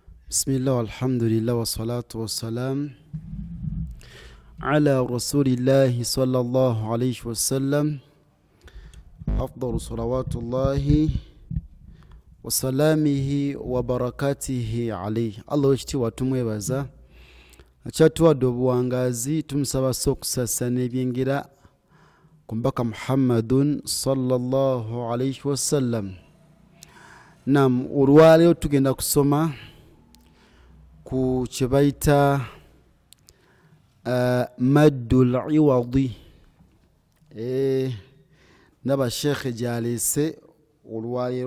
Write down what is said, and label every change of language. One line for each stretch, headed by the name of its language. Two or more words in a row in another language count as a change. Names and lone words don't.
Arabic: بسم الله، الحمد لله، والصلاة والسلام على رسول الله صلى الله عليه وسلم. أفضل صلوات الله وسلامه وبركاته عليه.
Ganda: Allah ishti watumwebaza achatuwadde obuwangazi tumusaba okusasana ebyengera ku mbaka Muhammadun
Arabic: صلى الله عليه وسلم.
Ganda: Nam olwaleero tugenda kusoma ku kyebayita maddul iwadi. Ndaba Sheikh gyaleese olwaleero.